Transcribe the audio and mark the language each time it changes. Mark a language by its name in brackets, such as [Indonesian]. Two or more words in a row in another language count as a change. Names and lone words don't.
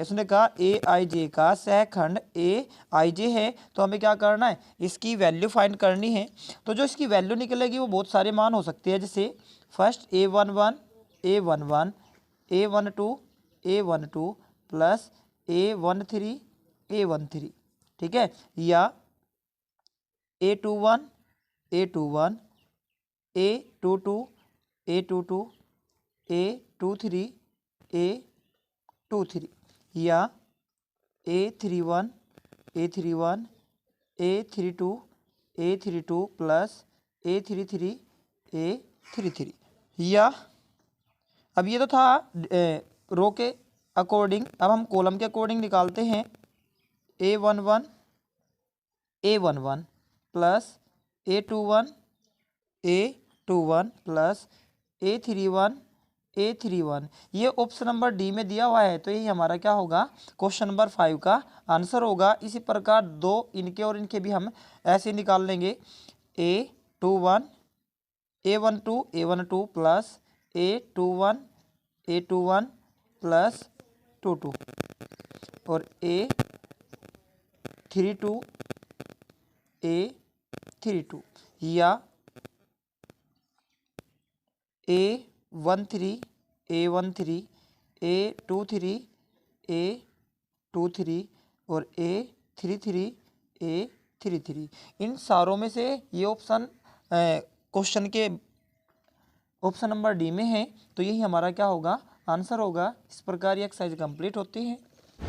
[Hindi] उसने कहा AIJ का सहखंड AIJ है, तो हमें क्या करना है, इसकी [English] value find [Hindi] करनी है। तो जो इसकी वैल्यू निकलेगी वो बहुत सारे मान हो सकते हैं, जैसे फर्स्ट A11 A11 A12 A12 प्लस A13 A13, ठीक है, या A21 A21 A22 A22 A23 A23, या A31 A31 A32 A32 प्लस A33 A33, या अब ये तो था रो के अकॉर्डिंग। अब हम कॉलम के अकॉर्डिंग निकालते हैं। A11 A11 प्लस A21 A21 प्लस A31 A31, ये [English] option number D [Hindi] में दिया हुआ है, तो यही हमारा क्या होगा, [English] question number 5 [Hindi] का आंसर होगा। इसी प्रकार दो इनके और इनके भी हम ऐसे निकाल लेंगे। A21 A12 A12 प्लस A21 A21 प्लस 22 और A32 A32, या A13 A13 A23 A23 और A33 A33। इन सारों में से ये [English] option question [Hindi] के [English] option number D [Hindi] में है, तो यही हमारा क्या होगा, आंसर होगा। इस प्रकार ये [English] exercise complete [Hindi] होती है।